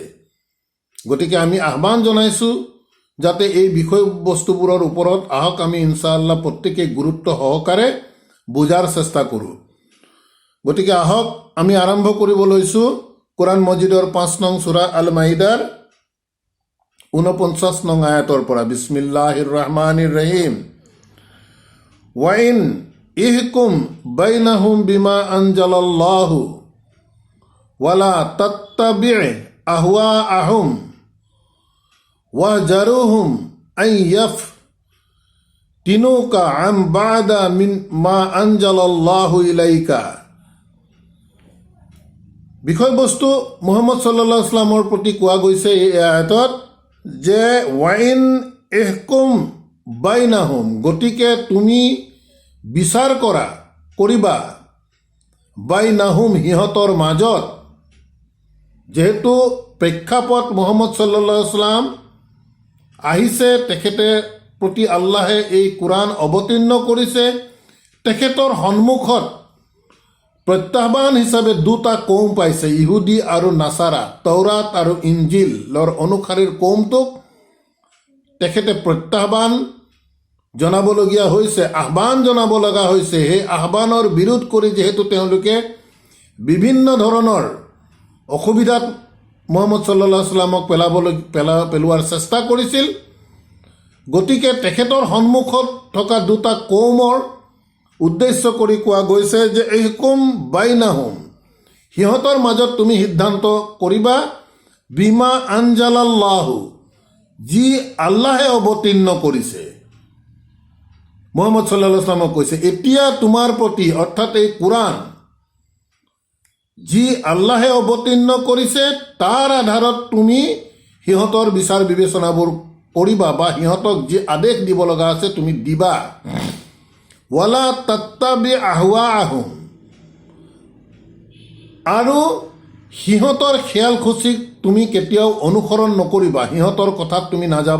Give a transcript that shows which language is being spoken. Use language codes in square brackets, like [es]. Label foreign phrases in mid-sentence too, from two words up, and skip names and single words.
[as] গতিকে আমি আহ্বান জনাইছোঁ যাতে এই বিষয়বস্তুবোৰৰ ওপৰত আহক আমি [ar] إن شاء الله [as] প্ৰত্যেকে গুৰুত্ব সহকাৰে বুজাৰ চেষ্টা কৰোঁ। গতিকে আহক আমি আৰম্ভ কৰিব লৈছোঁ কোৰআন মজিদৰ 5 নং সূৰা আল মাইদাৰ 49 নং আয়াতৰ পৰা। [ar] بسم الله الرحمن الرحيم وأن احكم بينهم بما أنزل الله ولا تتبع أهواءهم واحذرهم أن يفتنوك عن بعض ما أنزل الله إليك. [as] বিষয়বস্তু মুহাম্মদ [ar] صلى الله عليه وسلم [as] প্ৰতি কোৱা গৈছে এই আয়াতত যে [ar] وأن احكم بينهم, [as] গতিকে তুমি বিচাৰ কৰিবা বাইনাহুম, সিহঁতৰ মাজত। যেহেতু প্ৰেক্ষাপট মুহাম্মদ [ar] صلى الله عليه وسلم [as] আহিছে, তেখেতে প্ৰতি আল্লাহে এই কোৰআন অৱতীৰ্ণ কৰিছে, তেখেতৰ সন্মুখত প্ৰত্যাহ্বান হিচাপে দুটা কৌম পাইছে, ইহুদী আৰু নাছাৰা। তৌৰাত আৰু ইঞ্জিলৰ অনুসাৰীৰ কৌমটোক তেখেতে প্ৰত্যাহ্বান জনাবলগীয়া হৈছে, আহ্বান জনাব লগা হৈছে। সেই আহ্বানৰ বিৰোধ কৰি যিহেতু তেওঁলোকে বিভিন্ন ধৰণৰ অসুবিধাত মুহাম্মদ [ar] صلى الله عليه وسلم [as] পেলোৱাৰ চেষ্টা কৰিছিল, গতিকে তেখেতৰ সন্মুখত থকা দুটা কৌমৰ উদ্দেশ্য কৰি কোৱা গৈছে যে [ar] احكم بينهم, [as] সিহঁতৰ মাজত তুমি সিদ্ধান্ত কৰিবা [ar] بما أنزل الله, [as] যি আল্লাহে অৱতীৰ্ণ কৰিছে। মুহাম্মদ [ar] صلى الله عليه وسلم [as] কৈছে এতিয়া তোমাৰ প্ৰতি, অৰ্থাৎ এই কোৰআন যি আল্লাহে অৱতীৰ্ণ কৰিছে তাৰ আধাৰত তুমি সিহঁতৰ বিচাৰ বিবেচনাবোৰ কৰিবা বা সিহঁতক যি আদেশ দিব লগা আছে তুমি দিবা। [ar] ولا تتبع أهواءهم, [as] আৰু সিহঁতৰ খেয়াল খুচিক তুমি কেতিয়াও অনুসৰণ নকৰিবা, সিহঁতৰ কথাত তুমি নাযাবা।